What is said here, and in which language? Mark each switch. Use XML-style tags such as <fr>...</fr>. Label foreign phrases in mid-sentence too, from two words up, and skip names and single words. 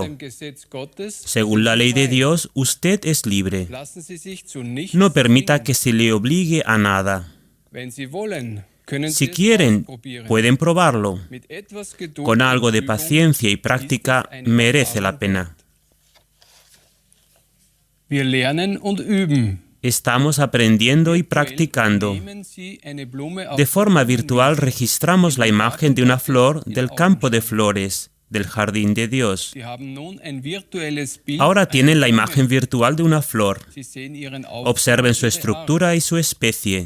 <es>Según la ley de Dios, usted es libre. No permita que se le obligue a nada. Si quieren, pueden probarlo. Con algo de paciencia y práctica merece la pena.</es> <de>Wir lernen und üben.</de> <es>Estamos aprendiendo y practicando. De forma virtual registramos la imagen de una flor del campo de flores, del jardín de Dios. Ahora tienen la imagen virtual de una flor. Observen su estructura y su especie.</es>